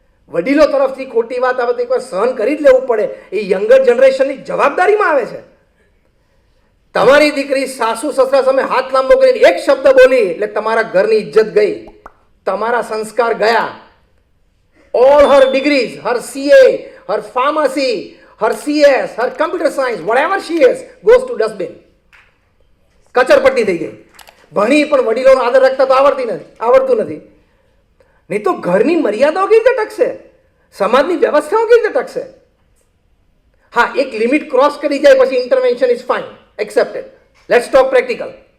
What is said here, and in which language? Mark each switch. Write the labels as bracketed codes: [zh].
[gu] વડીલો તરફથી ખોટી વાત આવે તો એકવાર સહન કરી જ લેવું પડે, એ યંગર જનરેશનની જવાબદારીમાં આવે છે. તમારી દીકરી સાસુ સસરા સામે હાથ લાંબો કરીને એક શબ્દ બોલી એટલે તમારા ઘરની ઇજ્જત ગઈ, તમારા સંસ્કાર ગયા. [en] All her degrees, her CA, her pharmacy, her CS, her computer science, whatever she is, goes to dustbin. [gu] કચરપટ્ટી થઈ ગઈ. ભણી પણ વડીલોનો આદર રાખતા તો આવડતું નથી. નહીં તો ઘરની મર્યાદાઓ કેવી રીતે ટકશે? સમાજની વ્યવસ્થાઓ કેવી રીતે ટકશે? હા, એક લિમિટ ક્રોસ કરી જાય પછી [en] Intervention is fine, accepted. Let's talk practical.